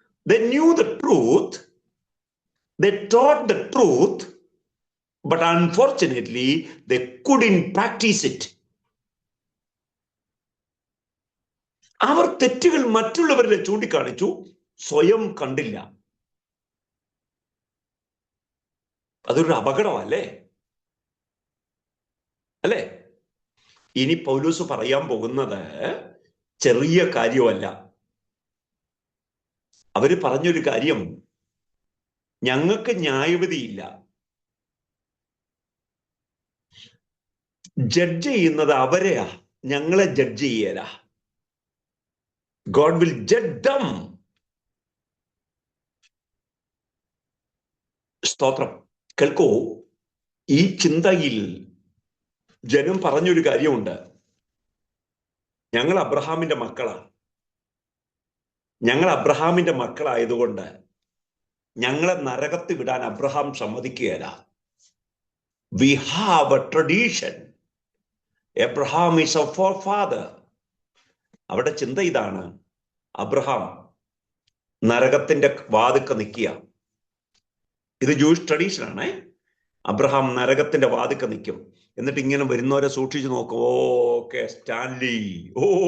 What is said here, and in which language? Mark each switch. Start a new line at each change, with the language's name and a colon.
English: They knew the truth, they taught the truth, but unfortunately they couldn't practice it.
Malayalam: അവർ തെറ്റുകൾ മറ്റുള്ളവരെ ചൂണ്ടിക്കാണിച്ചു, സ്വയം കണ്ടില്ല. അതൊരു അപകടമല്ലേ? അല്ലേ? ഇനി പൗലോസ് പറയാൻ പോകുന്നത് ചെറിയ കാര്യമല്ല. അവര് പറഞ്ഞൊരു കാര്യം, ഞങ്ങൾക്ക് ന്യായവിധിയില്ല, ജഡ്ജ് ചെയ്യുന്നത് അവരെയാ, ഞങ്ങളെ judge ചെയ്യല.
English: God will judge them.
Malayalam: സ്തോത്രം. കേൾക്കൂ, ഈ ചിന്തയിൽ ജനം പറഞ്ഞൊരു കാര്യമുണ്ട്, ഞങ്ങൾ അബ്രഹാമിന്റെ മക്കളാ, ഞങ്ങൾ അബ്രഹാമിന്റെ മക്കളായതുകൊണ്ട് ഞങ്ങളെ നരകത്തിൽ വിടാൻ Abraham സമ്മതിക്കുകയല്ല.
English: We have a tradition. Abraham is our forefather.
Malayalam: അവിടെ ചിന്ത ഇതാണ്, അബ്രഹാം നരകത്തിന്റെ വാതിക്ക നിൽക്കുക. ഇത് ജൂയിഷ് ട്രഡീഷൻ ആണേ. അബ്രഹാം നരകത്തിന്റെ വാതിക്ക നിൽക്കും. എന്നിട്ട് ഇങ്ങനെ വരുന്നവരെ സൂക്ഷിച്ചു നോക്കും. ഓക്കെ, സ്റ്റാൻലി, ഓ